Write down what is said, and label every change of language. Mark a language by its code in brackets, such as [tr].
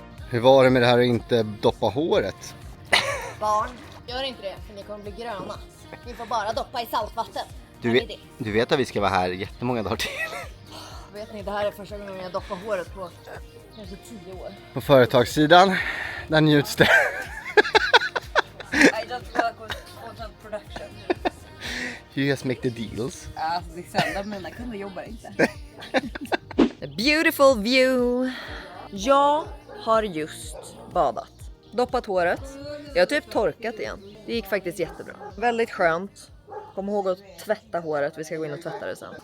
[sv] Hur var det med det här att inte doppa håret? Barn, gör inte det för ni kommer bli gröna. Ni får bara doppa i saltvatten. Du vet att vi ska vara här jättemånga dagar till. Vet ni, det här är första gången jag doppar håret på kanske 10 år. På företagssidan, där njuts det. [en] I just work with content production. You just make the deals. [sv] Alltså det är sällan mina kunder jobbar inte. [en] A beautiful view. [sv] Jag har just badat. Doppat håret. Jag har typ torkat igen. Det gick faktiskt jättebra. Väldigt skönt. Kom ihåg att tvätta håret. Vi ska gå in och tvätta det sen.